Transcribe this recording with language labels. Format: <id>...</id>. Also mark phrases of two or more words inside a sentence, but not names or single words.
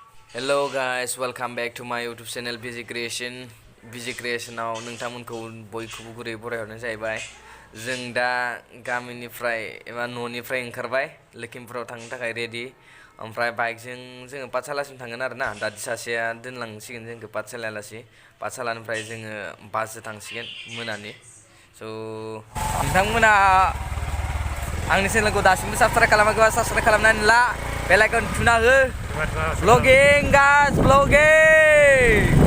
<en>Hello guys, welcome back to my YouTube channel BG Creation.</en> <brx>BG Creationआव नोंथांमोनखौ बयखौबो गुरै बरायहरनाय जाहैबाय। जों दा गामिनिफ्राय एबा न'निफ्राय ओंखारबाय लखिमपुराव थांनो थाखाय रेडि। ओमफ्राय बाइकजों जोङो पाठशालासिम थांगोन आरोना। दादि सासेया दोनलांसिगोन जोंखौ पाठशालायालासि। पाठशालानिफ्राय जोङो बासजों थांसिगोन मोनानि। स' नोंथांमोना आंनि चेनेलखौ दासिमबो साबस्क्राइब खालामाखैबा साबस्क्राइब खालामनानै ला</brx> <en>bell icon</en> <brx>थुना हो।</brx> <en>Vlogging guys, vlogging.</en>